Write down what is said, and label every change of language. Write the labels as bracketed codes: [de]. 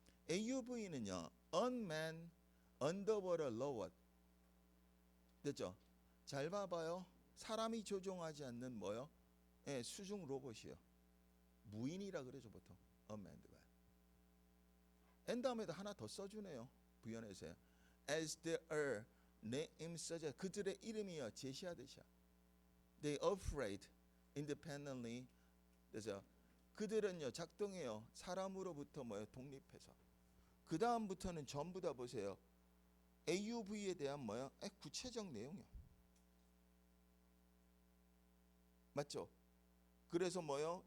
[ko] AUV는요. [en] Unmanned Underwater Robot. [ko] 됐죠? 잘 봐봐요. 사람이 조종하지 않는 뭐요? 수중 로봇이요. 무인이라 그러죠 보통. Unmanned가. N 다음에도 하나 더 써주네요. 부연해서요. [en] As they are name suggest [ko] 그들의 이름이요 제시하듯이야. [en] They operate independently. [ko] 그래서 그들은요 작동해요. 사람으로부터 뭐요 독립해서. 그 다음부터는 전부 다 보세요. AUV에 대한 뭐요? 구체적 내용이요. 맞죠? 그래서 뭐요?